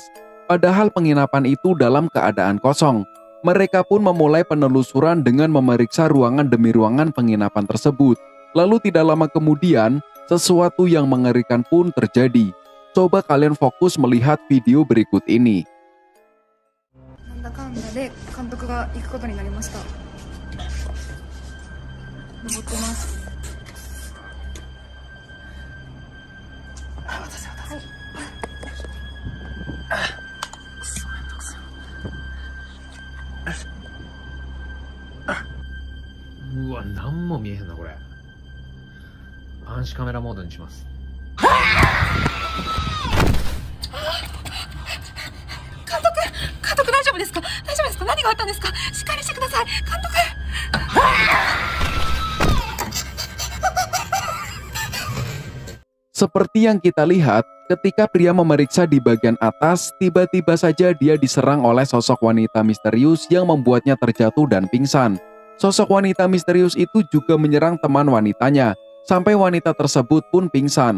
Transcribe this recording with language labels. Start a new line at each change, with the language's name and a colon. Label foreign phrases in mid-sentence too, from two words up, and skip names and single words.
Indonesian: Padahal penginapan itu dalam keadaan kosong. Mereka pun memulai penelusuran dengan memeriksa ruangan demi ruangan penginapan tersebut. Lalu tidak lama kemudian, sesuatu yang mengerikan pun terjadi. Coba kalian fokus melihat video berikut ini.
Japanese: なんだかんだで監督が行くことになりました。登ってます。うわ、何も見えへんなこれ。暗視カメラモードにします。監督大丈夫ですか？大丈夫ですか？何があったんですか？しっかりしてください。監督。
Indonesian: Seperti yang kita lihat, ketika pria memeriksa di bagian atas, tiba-tiba saja dia diserang oleh sosok wanita misterius yang membuatnya terjatuh dan pingsan. Sosok wanita misterius itu juga menyerang teman wanitanya, sampai wanita tersebut pun pingsan.